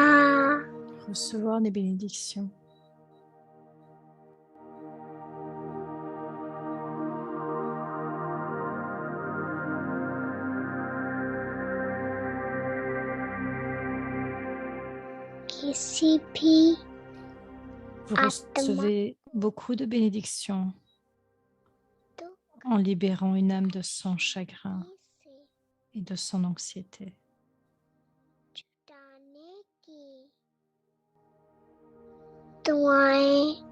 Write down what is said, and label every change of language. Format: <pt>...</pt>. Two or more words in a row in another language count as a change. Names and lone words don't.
<fr>Recevoir des bénédictions.</fr> <hi>किसी भी</hi> <fr>Vous Atma. recevez beaucoup de bénédictions en libérant une âme de son chagrin</fr> <hi>से</hi> <fr>et de son anxiété.</fr> <hi>छुटाने की दुआएं</hi>